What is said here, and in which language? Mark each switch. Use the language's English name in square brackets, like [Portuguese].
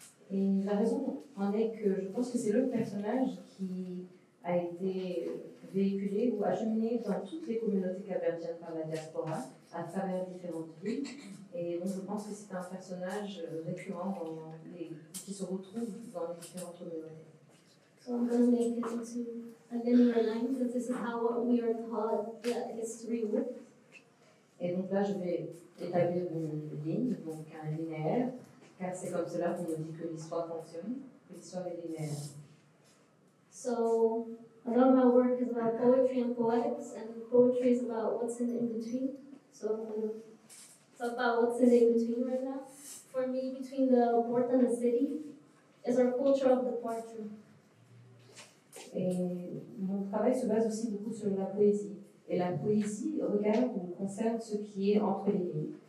[French] Et la raison en est que je pense que c'est le personnage qui a été véhiculé ou acheminé dans toutes les communautés capverdiennes par la diaspora à travers différentes villes. Et donc je pense que c'est un personnage récurrent qui se retrouve dans les différentes communautés. [English] So I'm going to make it into a linear line because this is how we are taught that history works. [French] Et donc là, je vais établir une ligne, donc un linéaire, car c'est comme cela qu'on nous dit que l'histoire fonctionne, que l'histoire est linéaire. [English] So a lot of my work is about poetry and poetics, and poetry is about what's in between. So I'm going to talk about what's in between right now. For me, between the port and the city, is our culture of departure. [French] Et mon travail se base aussi beaucoup sur la poésie. Et la poésie regarde ou concerne ce qui est entre les lignes.